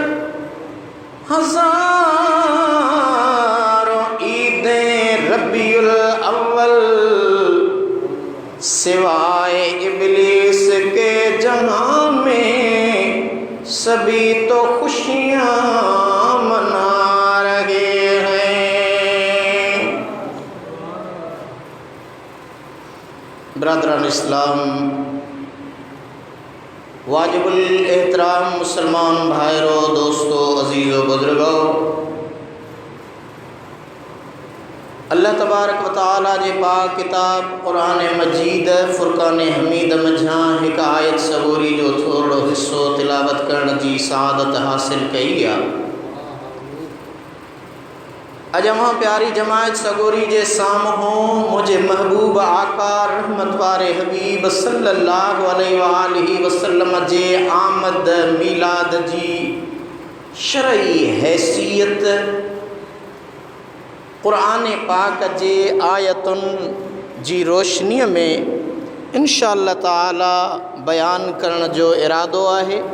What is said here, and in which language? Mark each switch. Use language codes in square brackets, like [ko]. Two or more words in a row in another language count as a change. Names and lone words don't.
[ur] ہزاروں عیدیں ربیع الاول سوائے ابلیس کے جہاں میں سبھی تو خوشیاں منا رہے ہیں. برادران اسلام، واجب الاحترام مسلمان بھائیو، دوستو، عزیزو، بزرگو, [ar] الله تبارك و تعالى [sd] जे पाक किताब क़ुरान मजीद फ़ुरक़ान हमीद मझां हिक आयत सगोरी जो थोड़ो हिस्सो तिलावत करण जी सआदत हासिल कई आहे। अॼु अवां प्यारी जमायत सगोरी जे साम्हूं मुंहिंजे महबूब आका रहमत वारे हबीब [ar] صلى الله عليه و آله وسلم [sd] जे आमद मीलाद जी शरई हैसियत क़ुरान पाक जे आयतुनि जी रोशनीअ में [ar] إن شاء الله تعالى [sd] बयान करण जो इरादो आहे।